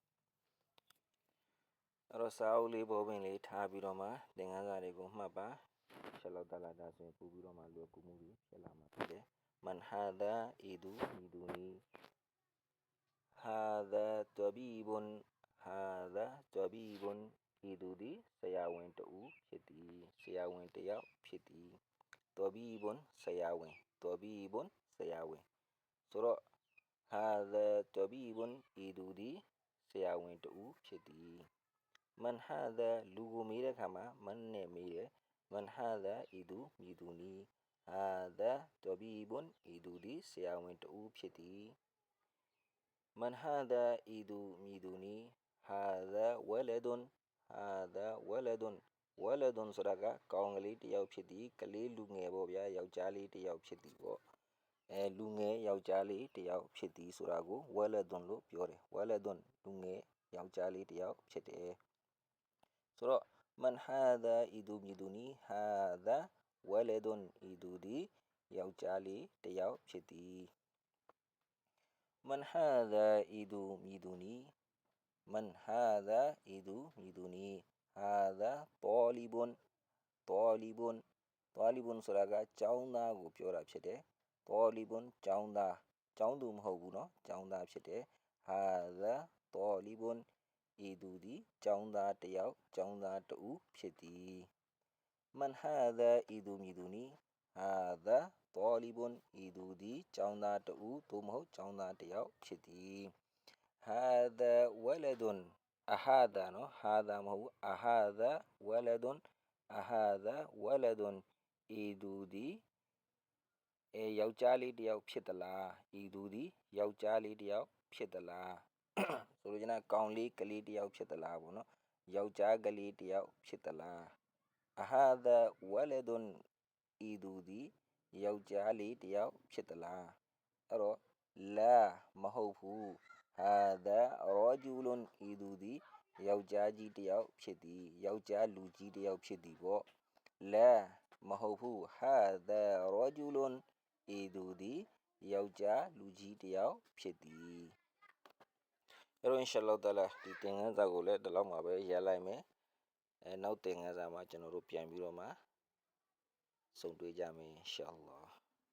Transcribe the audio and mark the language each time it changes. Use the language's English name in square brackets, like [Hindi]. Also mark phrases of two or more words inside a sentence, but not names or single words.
[Burmese] အဲ့တော့စာအုပ်လေးပေါ်ပင်လေးထားပြီးတော့မှသင်ခန်းစာတွေကိုမှတ်ပါရှလောတလာဒါဆိုရင်ပို့ပြီးတော့မှလွယ်ကူမှုတွေဖြစ်လာမှာဖြစ်တယ် [Arabic] من هذا [Burmese] ဤသူမြည်သူနီ [Arabic] هذا طبيب هذا طبيب [Burmese] ဤ သူသည်ဆရာဝန်တဦးဖြစ်သည်ဆရာဝန်တယောက်ဖြစ်သည် طبيب ဆရာဝန် طبيب ဆရာဝန်ဆိုတော့ [Arabic] هذا طبيب [Burmese] ဤသူသည်ဆရာဝန်တဦးဖြစ် သည် [Arabic] من هذا [Burmese] လူကိုမေးတဲ့အခါမှာ man နဲ့မေးတယ် [Arabic] من هذا [Burmese] ဤသူမည်သူနည်း [Arabic] هذا طبيب [Burmese] ဤသူသည်ဆရာဝန် တဦးဖြစ်သည် [Arabic] من هذا [Burmese] ဤသူမည်သူနည်း [Arabic] هذا ولد هذا ولد ولد [Burmese] ဆိုတာကကောင်က လေးတယောက်ဖြစ်သည်ကလေးလူငယ်ပေါ့ဗျာယောက်ျားလေးတယောက်ဖြစ်သည်ပေါ့လူငယ်ယောက်ျားလေးတယောက်ဖြစ်သည်ဆိုတာကို ولد လို့ပြောတယ် ولد လူငယ်ယောက်ျားလေးတယောက်ဖြစ်တယ်ဆိုတော့ [Arabic] من هذا [Burmese] ဤသူမည်သူနည်း [Arabic] هذا ولد [Burmese] ဤသူသည်ယောက်ျားလေးတယောက်ဖြစ်သည် [Arabic] من هذا [Burmese] ဤသူမည်သူနည်း [Arabic] من هذا [Burmese] ဤသူမည်သူနည်း [Arabic] هذا طالب طالب طالب [Burmese] ဆိုတာကကျောင်းသားကိုပြောတာဖြစ်တယ် طالب ကျောင်းသားကျောင်းသူမဟုတ်ဘူးเนาะကျောင်းသားဖြစ်တယ် [Arabic] هذا طالب [Burmese] ဤသူသည်ကျောင်းသားတ ယောက်ကျောင်းသားတဦးဖြစ်သည် [Arabic] من هذا [Burmese] ဤသူမည်သူနည်း [Arabic] هذا طالب [Burmese] ဤသူသည်ကျောင်းသားတဦးသို့မဟုတ်ကျောင်းသားတယောက်ဖြစ်သည် [Arabic] هذا ولد هذا [Burmese] เนาะ هذا မ ဟုတ်ဘူး [Arabic] هذا ولد هذا ولد [Burmese] ဤသူသည်ယောက်ျားလေးတယောက်ဖြစ်သလားဤသူသည်ယောက်ျားလေးတယောက်ဖြစ်သလားဆိုလိုချင်တာကောင်လေး ကလေးတယောက်ဖြစ်သလားပေါ့နော်ယောက်ျားကလေးတယောက်ဖြစ်သလား [Arabic] هذا ولد [Burmese] ဤသူသည်ယောက်ျား လေးတယောက်ဖြစ်သလားအဲ့တော့လာမဟုတ်ဘူး [Arabic] هذا رجل [Burmese] ဤသူ သည်ယောက်ျားကြီးတယောက်ဖြစ်သည်ယောက်ျားလူကြီးတယောက်ဖြစ်သည်ပေါ့လာမဟုတ်ဘူး [Arabic] هذا رجل [Burmese] ဤသူသည်ယောက်ျားလူကြီးတယောက်ဖြစ်သည်အဲ့တော့ [Arabic] إن شاء الله تعالى [Burmese] ဒီသင်ခန်းစာကိုလည်းဒီလောက်မှာပဲရပ်လိုက်မယ်နောက်သင်ခန်းစာမှာကျွန်တော်တို့ပြန်ပြီးတော့မှဆုံတွေ့ကြမယ် inshallah